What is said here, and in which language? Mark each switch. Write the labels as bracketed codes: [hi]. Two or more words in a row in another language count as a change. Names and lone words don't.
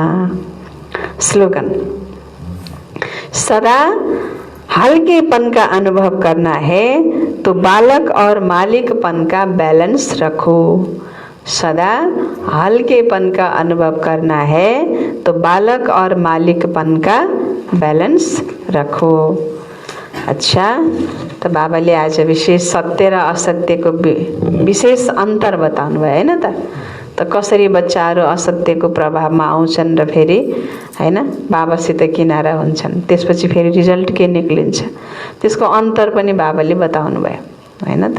[hi] स्लोगन: सदा हल्केपन का अनुभव करना है तो बालक और मालिकपन का बैलेंस रखो। सदा हल्केपन का अनुभव करना है तो बालक और मालिकपन का बैलेंस रखो। [ne] अच्छा, तो बाबाले आज विशेष सत्य र असत्यको विशेष अन्तर बताउनु भयो हैन त कसरी बच्चाहरू असत्यको प्रभावमा आउँछन् र फेरि हैन बाबासित किनारा हुन्छन्, त्यसपछि फेरि रिजल्ट के निक्लिन्छ त्यसको अन्तर पनि बाबाले बताउनु भयो हैन त।